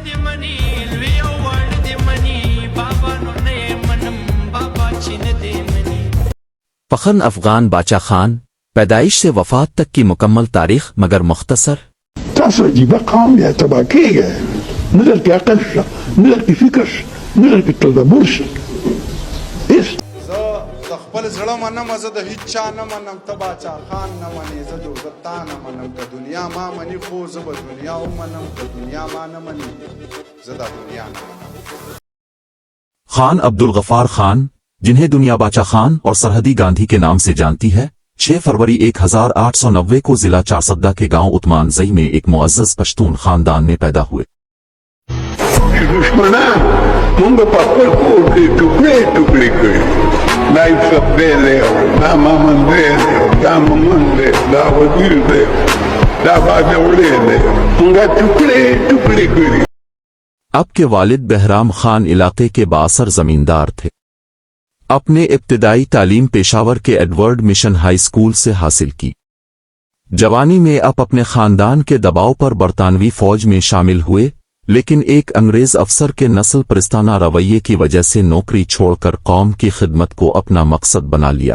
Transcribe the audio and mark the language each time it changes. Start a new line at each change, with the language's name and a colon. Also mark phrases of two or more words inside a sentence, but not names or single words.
Pashto: منی لوی وړ دې منی بابا نو نه منم بابا چین دې منی.
Urdu: فخر افغان باچا خان پیدائش سے وفات تک کی مکمل تاریخ مگر مختصر.
Pashto: تاسو عجیبه قوم یا تبا کېږئ، نه درکې عقل شته، نه درکې فکر شته، نه درکې تدبر شته. هېڅ زه د خپل زړه منم، زه د هیڅ چا نه منم، ته باچا خان نه منې، زه د عزت تا نه منم. که دنیا ما مني خو زه به دنیا ومنم، که دنیا ما نه مني زه دا دنیا نه منم.
Urdu: خان عبدالغفار خان، جنہیں دنیا باچا خان اور سرحدی گاندھی کے نام سے جانتی ہے، 6 فروری 1890 کو ضلع چارسدہ کے گاؤں عثمان زئی میں ایک معزز پشتون خاندان میں پیدا ہوئے.
Pashto: دشمنان موږ په خپل کور کې ټوکړې ټوکړې کړي، دا یوسف دی دی، دا محمد دی دی، دا محمد دی، دا وزیر دی، دا باجوړی دی، موږ ټوکړې ټوکړې کړي.
Urdu: اب کے والد بہرام خان علاقے کے بااثر زمیندار تھے. اپنے ابتدائی تعلیم پشاور کے ایڈورڈ مشن ہائی اسکول سے حاصل کی. جوانی میں آپ اپنے خاندان کے دباؤ پر برطانوی فوج میں شامل ہوئے، لیکن ایک انگریز افسر کے نسل پرستانہ رویے کی وجہ سے نوکری چھوڑ کر قوم کی خدمت کو اپنا مقصد بنا لیا.